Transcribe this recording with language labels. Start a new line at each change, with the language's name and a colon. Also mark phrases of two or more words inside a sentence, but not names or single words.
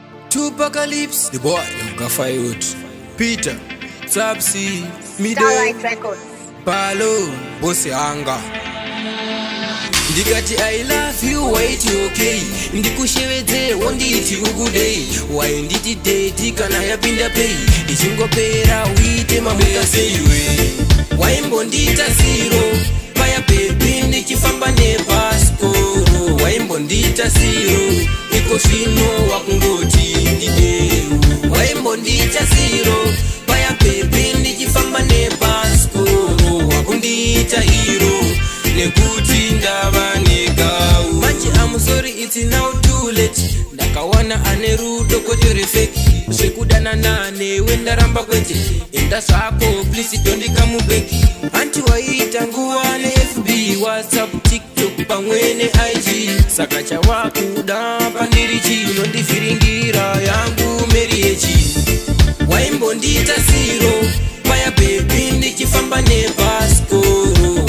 English: Tupacalypse, the boy, Luka Fayot, Peter, Sapsi, Mido, Starlight Records.
Shona: Palo, Bosi Anga. Ndikati,
English: "I love you, wait, you okay?"
Shona: Ndikushevedze, wonditi ukudei. Why nditi date kana yapinda pay? Ichingopera, uite mamuka seiwe. Waimbondita zero, paya baby, ndichifamba nebhasikoro. Waimbondita zero, iko zvino wakungoti ndideu. Waimbondita zero, paya baby, ndichifamba nebhasikoro. Wakundiita hero, nekuti ndava negau. Manje,
English: I'm sorry, it's now too late.
Shona: Ndakawana ane rudo, kwete refeki. Zvekudana nane, wendaramba kwete. Enda zvako,
English: please, don't come back.
Shona: Anti waiita nguwa ne F B, WhatsApp, TikTok, pamwe ne I G. Saka chawakuda pandiri chi, unondivhiringira yangu meri yechi. Waimbondita zero, paya baby, ndichifamba nebhasikoro.